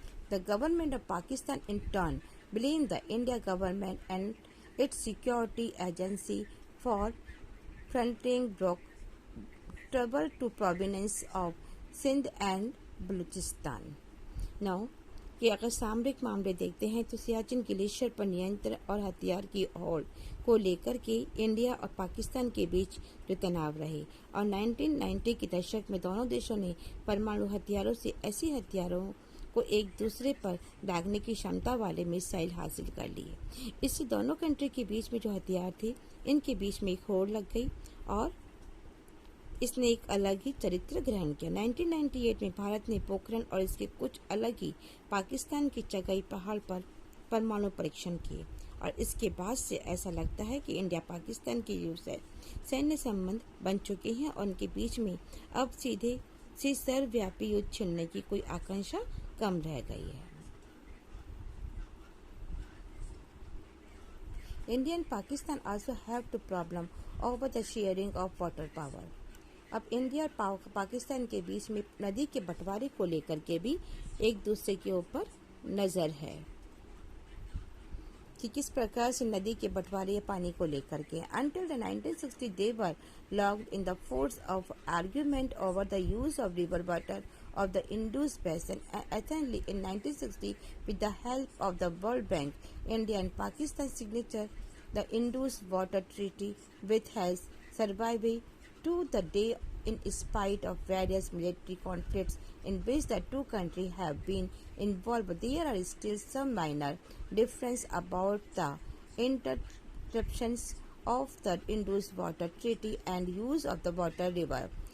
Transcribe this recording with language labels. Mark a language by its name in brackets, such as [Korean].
[English] The government of Pakistan in turn blamed the India government and its security agency for fronting trouble to province of Sindh and Balochistan. [Hindi] Now, कि अगर सामरिक मामले देखते हैं तो Siachen glacier पर नियंत्रण और हथियार की होड़ को लेकर के इंडिया और पाकिस्तान के बीच जो तनाव रहे और 1990 के दशक में दोनों देशों ने परमाणु हथियारों से ऐसी हथियारों को एक दूसरे पर दागने की क्षमता वाले मिसाइल हासिल कर लिए। इससे दोनों कंट्री के बीच में जो हथियार थे इनके बीच में एक होड़ लग गई और इसने एक अलग ही चरित्र ग्रहण किया। 1998 में भारत ने पोखरण और इसके कुछ अलग ही पाकिस्तान की चगाई पहाड़ पर परमाणु परीक्षण किए और इसके बाद से ऐसा लगता है कि इंडिया पाकिस्तान के सैन्य संबंध बन चुके हैं और उनके बीच में अब सीधे से सर्वव्यापी युद्ध छिड़ने की कोई आकांक्षा कम रह गई है। [English] India and Pakistan also have two problem over the sharing of water power. [Hindi] अब इंडिया और पाकिस्तान के बीच में नदी के बंटवारे को लेकर के भी एक दूसरे के ऊपर नजर है कि किस प्रकार से नदी के बंटवारे या पानी को लेकर के [English] until the 1960 they were locked in the force of argument over the use of river water of the Indus Basin. Essentially in 1960 with the help of the World Bank, India and Pakistan signature the Indus Water Treaty which has survived to the day in spite of various military conflicts in which the two countries have been involved, but there are still some minor difference about the interpretations of the Indus Water Treaty and use of the water river.